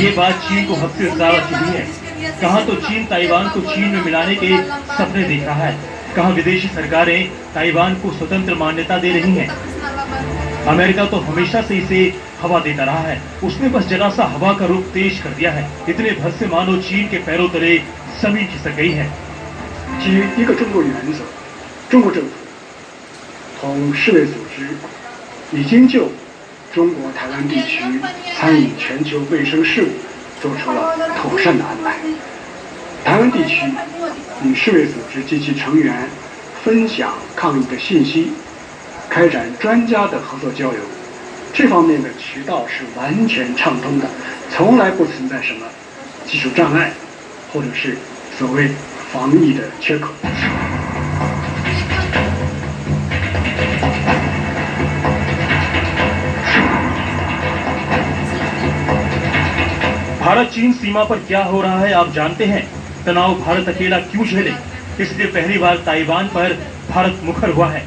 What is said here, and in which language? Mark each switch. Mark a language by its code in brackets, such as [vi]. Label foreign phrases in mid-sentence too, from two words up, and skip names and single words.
[hi] ये बात चीन को हद से ज्यादा चुभी है। कहाँ तो चीन ताइवान को चीन में मिलाने के सपने देख रहा है, कहाँ विदेशी सरकारें ताइवान को स्वतंत्र मान्यता दे रही हैं। अमेरिका तो हमेशा से इसे हवा देता रहा है, उसने बस जरा सा हवा का रुख तेज कर दिया है। इतने भर से मानो चीन के पैरों तले जमीन खिसक गई है। [zh] 基于一个中国原则，中国政府同世卫组织已经就中国台湾地区参与全球卫生事务做出了妥善的安排。台湾地区与世卫组织及其成员分享抗疫的信息，开展专家的合作交流，这方面的渠道是完全畅通的，从来不存在什么技术障碍，或者是所谓防疫的缺口。 [hi] भारत चीन सीमा पर क्या हो रहा है आप जानते हैं। तनाव भारत अकेला क्यों झेले, इसलिए पहली बार ताइवान पर भारत मुखर हुआ है।